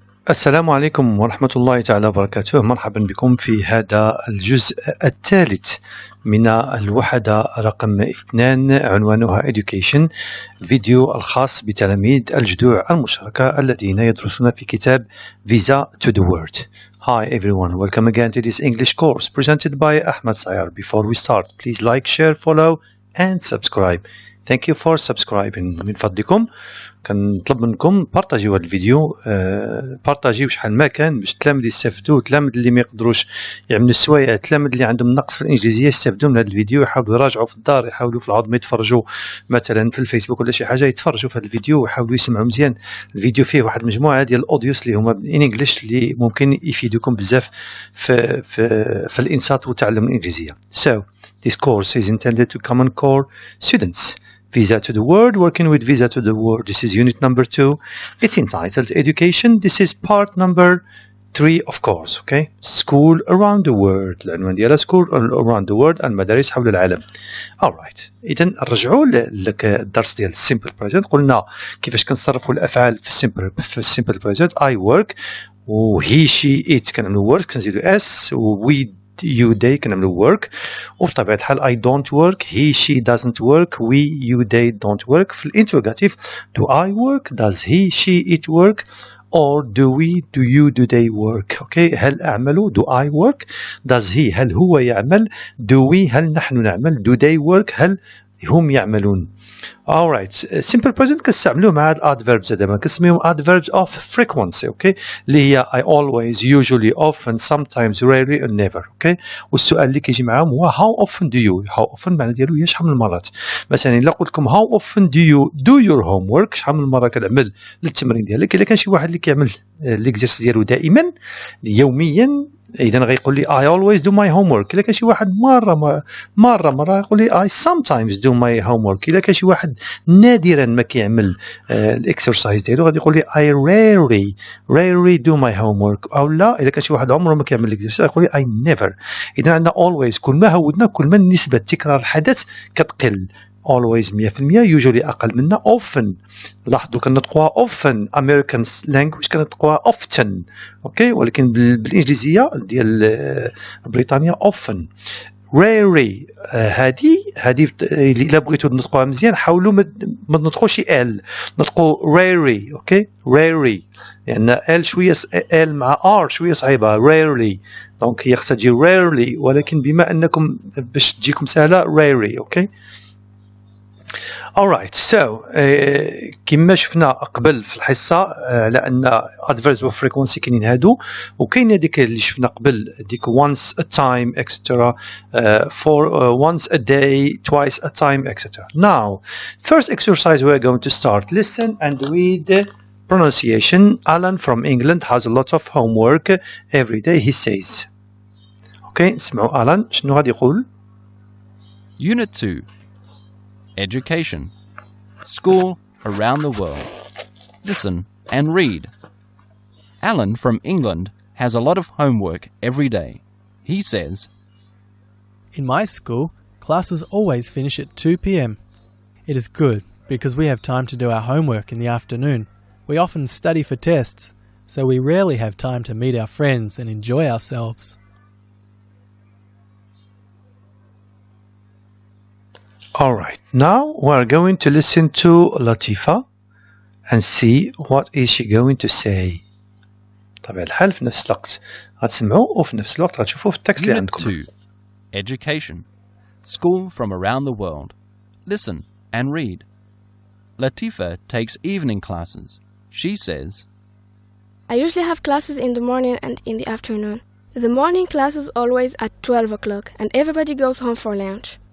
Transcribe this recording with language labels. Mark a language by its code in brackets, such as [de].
[ar] السلام عليكم ورحمة الله تعالى وبركاته. مرحبا بكم في هذا الجزء الثالث من الوحدة رقم 2 عنوانها Education، الفيديو الخاص بتلاميذ الجدوع المشتركة الذين يدرسون في كتاب Visa to the World. [en] Hi everyone, welcome again to this English course presented by Ahmed Sayar. Before we start, please like, share, follow and subscribe. Thank you for subscribing. [ar] من فضلكم كنطلب منكم بارطاجيو هذا الفيديو، بارطاجيو شحال ما كان باش التلاميذ يستافدوا، التلاميذ اللي ما يقدروش يعملوا السوايع، التلاميذ اللي عندهم نقص في الانجليزيه يستافدوا من هذا الفيديو، يحاولوا يراجعوا في الدار، يحاولوا في العظمه يتفرجوا مثلا في الفيسبوك ولا شي حاجه، يتفرجوا في هذا الفيديو ويحاولوا يسمعوا مزيان. الفيديو فيه واحد المجموعه ديال الاوديوس اللي هما ان انجلش اللي ممكن يفيدوكم بزاف في الانصات وتعلم الانجليزيه. [en] So this course is intended to common core students. Visa to the World, working with Visa to the World. This is unit number 2. It's entitled Education. This is part number 3 of course. Okay, School around the world. [ar] العنوان ديالها School around the world، المدارس حول العالم. [en] Alright. [ar] إذا نرجعوا لك الدرس ديال simple present. قلنا كيفاش كنصرفوا الأفعال في simple present. [en] I work و he she it كنعملوا work كنزيدوا s و we you they كنعملوا work، [ar] وبطبيعة الحال [en] I don't work he she doesn't work we you they don't work. في الانتروغاتيف do I work does he she it work or do we do you do they work. okay. [ar] هل أعمل [en] do I work does he [ar] هل هو يعمل [en] do we [ar] هل نحن نعمل [en] do they work [ar] هل هم يعملون. [en] alright. [ar] simple present كنستعملوه مع adverbs دابا كنسميهم adverbs of frequency. okay. [en] اللي هي I always usually often sometimes rarely and never. okay. [ar] والسؤال اللي كيجي معاهم هو [en] how often do you. how often [ar] معنى ديالو هي شحال من المرات. مثلا الا قلت لكم [en] how often do you do your homework، [ar] شحال من المره كتعمل للتمرين ديالك. الا كان شي واحد اللي كيعمل ليكزيرس ديالو دائما يوميا إذا غيقول لي [en] I always do my homework. [ar] إلا كان شي واحد مرة يقول لي [en] I sometimes do my homework. [ar] إلا كان شي واحد نادرا ما كيعمل الإكسرسايز ديالو غادي يقول لي [en] I rarely do my homework. [ar] أو لا إلا كان شي واحد عمره ما كيعمل الإكسرسايز يقول لي [en] I never. [ar] إذا عندنا always، كل ما هودنا كل ما نسبة تكرار الحدث كتقل. always 100%، usually أقل منها. often لاحظوا كنطقوها often. [en] American language كنطقوها often. okay. [ar] ولكن بالإنجليزية ديال بريطانيا often. rarely هذه إلا بغيتوا تنطقوها مزيان حاولوا ما تنطقوش ال، نطقوا rarely. [en] okay. [ar] rarely لأن ال شوية ال مع r شوية صعيبة. rarely دونك هي خصها تجي rarely، ولكن بما أنكم باش تجيكم سهلة rarely. [en] okay. alright. [ar] so كما شفنا قبل في الحصة على أن adverbs of frequency كاينين هادو، وكاين هذيك اللي شفنا قبل ديك once a time etc. [en] for once a day, twice a time etc. Now first exercise we're going to start. Listen and read the pronunciation. Alan from England has a lot of homework every day he says. okay. [ar] نسمعوا ألان شنو غادي يقول. [en] Unit 2. Education. School around the world. Listen and read. Alan from England has a lot of homework every day. He says, In my school, classes always finish at 2 p.m. It is good because we have time to do our homework in the afternoon. We often study for tests, so we rarely have time to meet our friends and enjoy ourselves. Alright, now we're going to listen to Latifa and see what is she going to say. [ar] طبعا الحال في نفس الوقت غتسمعوا وفي نفس الوقت غتشوفوا في التكست اللي عندكم. [en] Unit 2. Education. School from around the world. Listen and read. Latifa takes evening classes. She says, I usually have classes in the morning and in the afternoon. The morning class is always at 12 o'clock and everybody goes home for lunch.